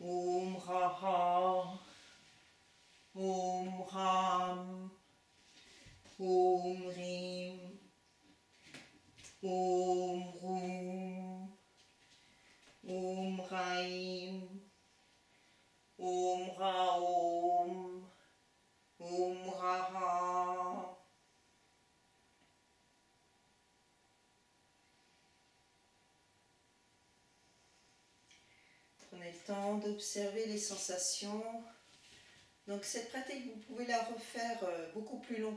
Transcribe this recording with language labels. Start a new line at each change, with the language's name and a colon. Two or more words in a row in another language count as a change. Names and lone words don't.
Sanskrit: Om Raha, Om Ram, Om Rim, Om Rum, Om Raim, Om Raom, Om Raha.
French: Prenez le temps d'observer les sensations. Donc cette pratique, vous pouvez la refaire beaucoup plus longtemps.